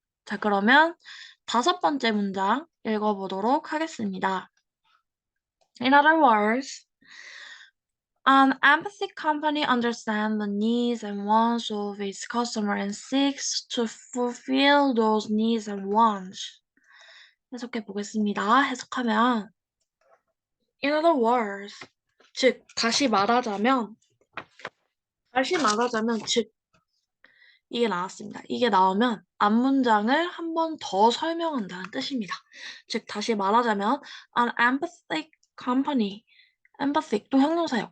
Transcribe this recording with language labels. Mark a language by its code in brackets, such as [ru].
[ko] 자, 그러면 5번째 문장 읽어보도록 하겠습니다. [en] In other words, an empathic company understands the needs and wants of its customer and seeks to fulfill those needs and wants. [ko] 해석해 보겠습니다. 해석하면 [en] In other words, [ko] 즉 다시 말하자면 즉 이게 나왔습니다. 이게 나오면 앞 문장을 한 번 더 설명한다는 뜻입니다. 즉 다시 말하자면 [en] an empathic company, [ko] empathic 또 형용사예요.